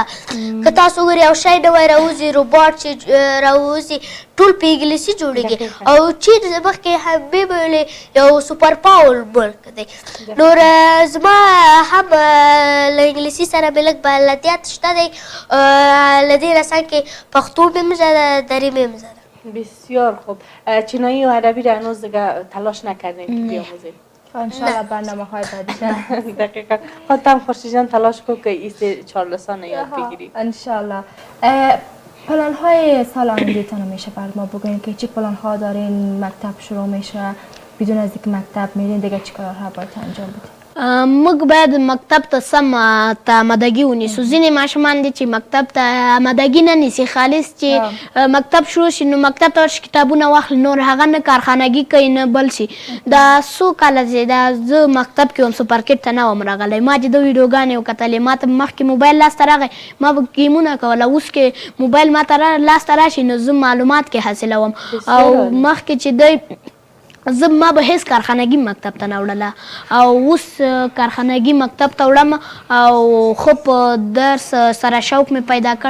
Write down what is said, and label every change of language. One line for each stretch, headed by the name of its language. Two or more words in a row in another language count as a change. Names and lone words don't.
Pashto: که تاسو ګورئ یو شی نوی راوځي روباټ چې راوځي ټول په انګلیسي جوړېږي او چین مخکې همې به ویلې یو سوپر پاور ملک دی. نور زما هم له انګلیسي سره مې لږ بلدیت شته دی. له دې رسن کې پښتو مې هم زده دري مې هم زده.
Persian: بسیار خوب. چینایی و عربی را هنوز دیگه تلاش نکردین که بیاموزین؟ انشالله برنامه های بعدی. دقیقا. خودت هم خورشید جان تلاش کن که این 4 لسان یاد بگیری. انشالله. پلان های سال آیندهتان میشه برای ما بگوین که چی پلان ها دارین؟ مکتب شروع میشه بدون از اینکه مکتب میرین دیگه چی کارها باید انجام بدین؟
Pashto: موږ باید مکتب ته سم آمادګي ونیسو. ځینې ماشومان دي چې مکتب ته آمادګي نه نیسي خالص چې مکتب شروع شي نو مکتب ته ورشي کتابونه واخلي نور هغه نه کارخانګي کوي نه بل شي. دا څو کاله چې دا زه مکتب کې وم سوپرکټ ته نه وم راغلی ما چې د ویډیوګانې وکتلې ما ته مخکې موبایل لاسته راغی ما به ګیمونه کوله اوس کې موبایل ما ته لاسته راشي نو زه معلومات کې حاصلوم او مخکې چې دی ما به هیڅ کارخانګي مکتب ته نه وړله او اوس کارخانګي مکتب ته وړم او خو په درس سره شوق مې پیدا کړ.